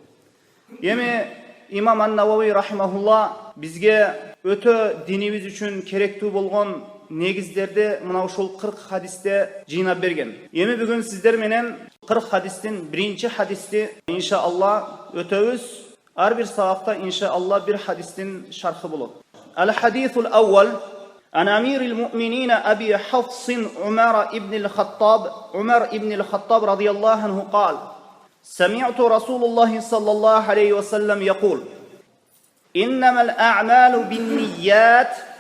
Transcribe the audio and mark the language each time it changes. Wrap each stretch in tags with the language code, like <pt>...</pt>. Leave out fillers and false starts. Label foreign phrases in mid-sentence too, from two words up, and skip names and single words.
<ky>Эми имам ан-Навави рахимахулла бизге өтө динибиз үчүн керектүү болгон негиздерди мына ушул 40 хадисте жыйнап берген. Эми бүгүн сиздер менен 40 хадистин биринчи хадисти иншаалла өтөбүз. Ар бир сабакта иншаалла бир хадистин шархы болот.</ky> <ar>الحديث الأول عن أمير المؤمنين أبي حفص عمر ابن الخطاب رضي الله عنه قال سمعت رسول الله صلى الله عليه وسلم يقول إنما الأعمال بالنيات</ar>